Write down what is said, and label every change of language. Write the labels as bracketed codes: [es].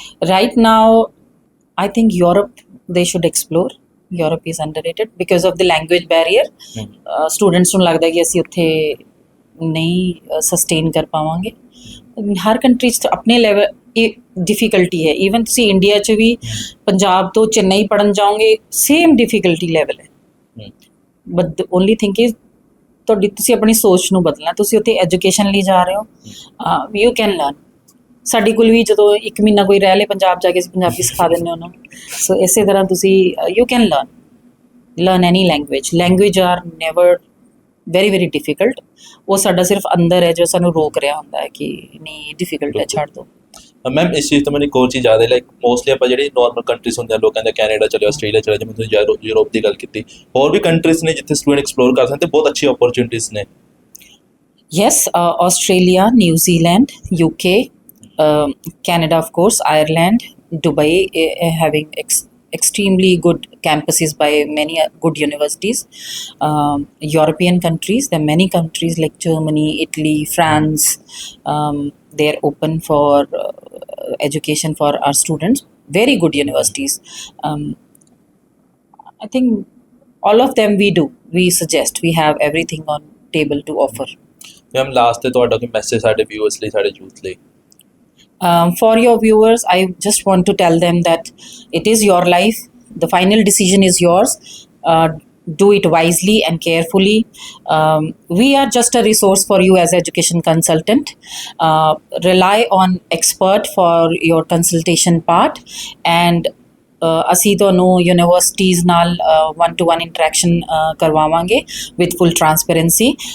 [en] Right now I think Europe they should explore. Europe is underrated because of the language barrier. [pa] Students ਨੂੰ ਲੱਗਦਾ ਕਿ ਅਸੀਂ ਉੱਥੇ ਨਹੀਂ ਸਸਟੇਨ ਕਰ ਪਾਵਾਂਗੇ। ਹਰ ਕੰਟਰੀ 'ਚ ਆਪਣੇ ਲੈਵਲ ਡਿਫਿਕਲਟੀ ਹੈ। ਈਵਨ ਤੁਸੀਂ ਇੰਡੀਆ 'ਚ ਵੀ ਪੰਜਾਬ ਤੋਂ ਚੇਨਈ ਪੜ੍ਹਨ ਜਾਓਗੇ, ਸੇਮ ਡਿਫਿਕਲਟੀ ਲੈਵਲ ਹੈ। [en] but the only thing is [pa] ਤੁਸੀਂ ਆਪਣੀ ਸੋਚ ਨੂੰ ਬਦਲਣਾ। ਤੁਸੀਂ ਉੱਥੇ ਐਜੂਕੇਸ਼ਨ ਲਈ ਜਾ ਰਹੇ ਹੋ, [en] You can learn. [pa] ਸਾਡੇ ਕੋਲ ਵੀ ਜਦੋਂ 1 ਮਹੀਨਾ ਕੋਈ ਰਹਿ ਲੇ ਪੰਜਾਬ ਜਾ ਕੇ, ਅਸੀਂ ਪੰਜਾਬੀ ਸਿਖਾ ਦਿੰਦੇ ਉਹਨਾਂ ਨੂੰ। ਸੋ ਇਸੇ ਤਰ੍ਹਾਂ ਤੁਸੀਂ [en] You can learn any language are never very difficult. [pa] ਉਹ ਸਾਡਾ ਸਿਰਫ ਅੰਦਰ ਹੈ ਜੋ ਸਾਨੂੰ ਰੋਕ ਰਿਹਾ ਹੁੰਦਾ ਹੈ ਕਿ ਨਹੀਂ ਡਿਫਿਕਲਟ ਹੈ, ਛੱਡ ਦਿਓ। ਮੈਮ ਇਸ ਚੀਜ਼ ਤੋਂ ਮੈਨੂੰ ਇੱਕ ਹੋਰ ਚੀਜ਼ ਯਾਦ ਹੈ, ਲਾਈਕ ਮੋਸਟਲੀ ਆਪਾਂ ਜਿਹੜੀ ਨਾਰਮਲ ਕੰਟਰੀਜ਼ ਹੁੰਦੇ ਆ, ਲੋਕਾਂ ਦਾ ਕੈਨੇਡਾ ਚਲੇ, ਆਸਟ੍ਰੇਲੀਆ ਚਲੇ, ਜਿਵੇਂ ਤੁਸੀਂ ਯੂਰਪ ਦੀ ਗੱਲ ਕੀਤੀ, ਹੋਰ ਵੀ ਕੰਟਰੀਜ਼ ਨੇ ਜਿੱਥੇ ਸਟੂਡੈਂਟ ਐਕਸਪਲੋਰ ਕਰ ਸਕਦੇ, ਬਹੁਤ ਅੱਛੀ ਓਪਰਚੁਨਿਟੀਜ਼ ਨੇ। [en] Yes, Australia, New Zealand, UK, Canada, of course, Ireland, Dubai, having extremely good campuses by many good universities. European countries, there are many countries like Germany, Italy, France, they're open for education for our students. Very good universities. I think all of them we suggest, we have everything on table to offer. [pa] Ma'am last ਤੇ ਤੁਹਾਡਾ ਕੋਈ message ਸਾਡੇ viewers ਲਈ, ਸਾਡੇ youth ਲਈ? [en] For your viewers, I just want to tell them that it is your life. The final decision is yours. Do it wisely and carefully. We are just a resource for you as education consultant. Rely on expert for your consultation part, and [pa] ਅਸੀਂ ਤੁਹਾਨੂੰ universities ਨਾਲ 1-to-1 interaction ਕਰਵਾਵਾਂਗੇ [en] with full transparency.